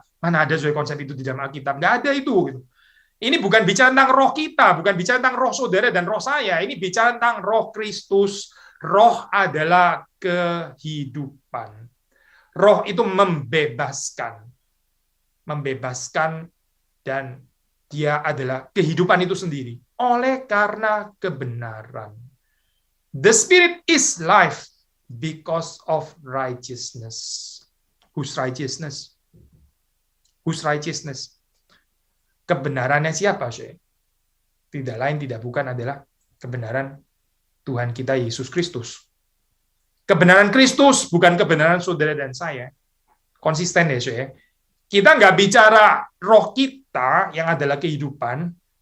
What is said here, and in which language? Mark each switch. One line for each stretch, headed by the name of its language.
Indonesian: Mana ada saya konsep itu di dalam Alkitab? Nggak ada itu. Ini bukan bicara tentang roh kita, bukan bicara tentang roh saudara dan roh saya. Ini bicara tentang roh Kristus. Roh adalah kehidupan. Roh itu membebaskan. Membebaskan dan dia adalah kehidupan itu sendiri. Oleh karena kebenaran.
English: The Spirit is life because of righteousness. Whose righteousness? Whose righteousness?
Indonesian: Kebenarannya siapa, Syekh? Tidak lain, tidak bukan adalah kebenaran Tuhan kita Yesus Kristus. Kebenaran Kristus, bukan kebenaran saudara dan saya. Konsisten ya, Syekh. Kita nggak bicara roh kita yang adalah kehidupan.